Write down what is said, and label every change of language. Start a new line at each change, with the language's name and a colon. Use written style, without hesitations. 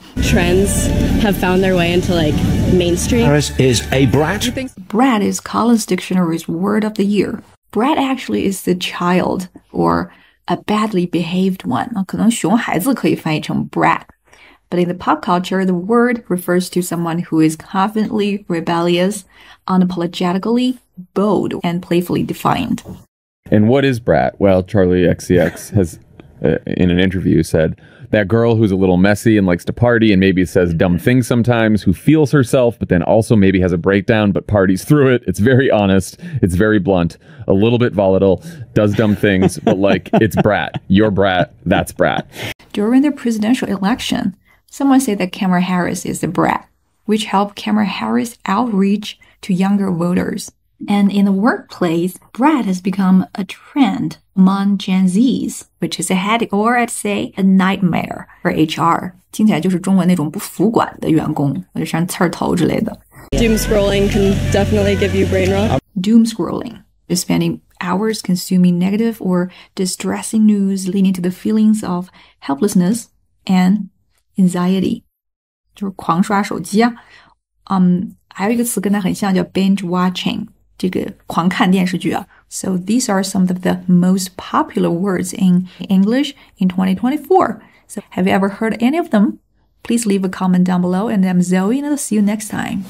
English: Trends have found their way into mainstream. Paris is a brat. Brat is Collins Dictionary's word of the year. Brat actually is the child or a badly behaved one.
Chinese: 可能熊孩子可以翻译成 brat.
English: But in the pop culture, the word refers to someone who is confidently rebellious, unapologetically bold, and playfully defiant. And what is brat? Well, Charlie XCX has, in an interview, said, that girl who's a little messy and likes to party and maybe says dumb things sometimes, who feels herself, but then also maybe has a breakdown, but parties through it. It's very honest. It's very blunt, a little bit volatile, does dumb things, but it's brat. You're brat. That's brat. During the presidential election, someone said that Kamala Harris is a brat, which helped Kamala Harris outreach to younger voters. And in the workplace, brat has become a trend among Gen Zs, which is a headache or I'd say a nightmare for HR.
Chinese: 听起来就是中文那种不服管的员工，或者像刺儿头之类的。
English: Doom scrolling can definitely give you brain rot. Doom scrolling is spending hours consuming negative or distressing news, leading to the feelings of helplessness and anxiety.
Chinese: 就是狂刷手机啊。还有一个词跟它很像，叫 binge watching. 这个狂看电视剧啊。
English: So these are some of the most popular words in English in 2024. So have you ever heard any of them? Please leave a comment down below, and I'm Zoe, and I'll see you next time.